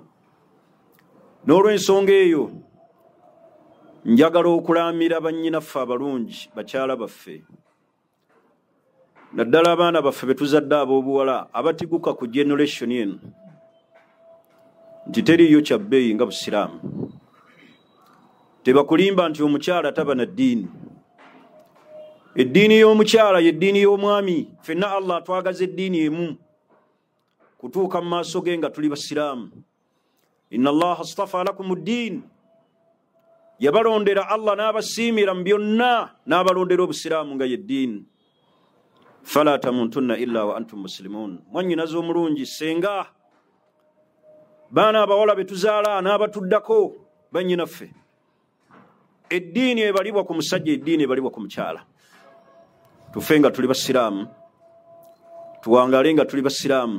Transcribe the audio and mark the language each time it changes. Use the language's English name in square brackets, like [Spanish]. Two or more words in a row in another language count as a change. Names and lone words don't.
[Ganda] N'olw'ensonga eyo njagala okulaamira bannyinaffe abalungi, bakyala baffe, naddala abaana baffe betuzadde ab'obuwala abatiguka ku generation eno, nti teriiyo kyabbeeyi nga busiraamu. Tebakulimba nti omukyala taba na ddiini. Eddiini y'omukyala y'eddiini y'omwami. Ffenna Allah atwagaza eddiini emu kutuuka mu maaso ge nga tuli basiraamu. [Arabic] إن الله اصطفى لكم الدين, [Ganda] yabalondera Allah n'abasiimira mu byonna n'abalondera obusiraamu nga y'eddiini. [Arabic] فلا تموتن إلا وأنتم مسلمون. [Ganda] Mwannyinaze omulungi, senga baana abawala betuzaala n'abatuddako bannyinaffe, eddiini ebalibwa ku musajja, eddiini ebalibwa ku mukyala. Tufe nga tuli basiraamu, tuwangaale nga tuli basiraamu.